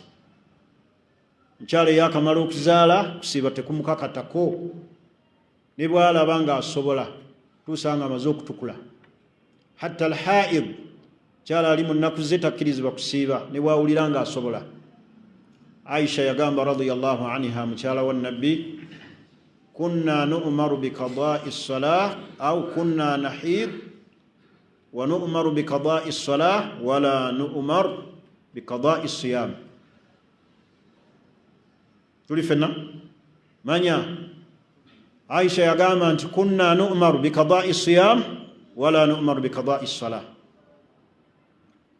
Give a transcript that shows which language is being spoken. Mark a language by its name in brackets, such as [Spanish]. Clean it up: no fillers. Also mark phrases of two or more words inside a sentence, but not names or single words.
[Ganda] Mukyala yakamala okuzaala kusiiba tekumukakatako, ne bw'alaba nga asobola tuusanga amaze okutukula. [Arabic] حتى الحائض, [Ganda] mukyala ali mu nnaku ze takkirizibwa kusiiba ne bw'awulira nga asobola. Aisha yagamba [Arabic] رضي الله عنها, [Ganda] mukyala wa Nabbi, [Arabic] كنا نؤمر بقضاء الصلاة أو كنا نحيض ونؤمر بقضاء الصلاة ولا نؤمر بقضاء الصيام. [Ganda] Tuli fenna manya Aisha yagamba nti [Arabic] كنا نؤمر بقضاء الصيام ولا نؤمر بقضاء الصلاة.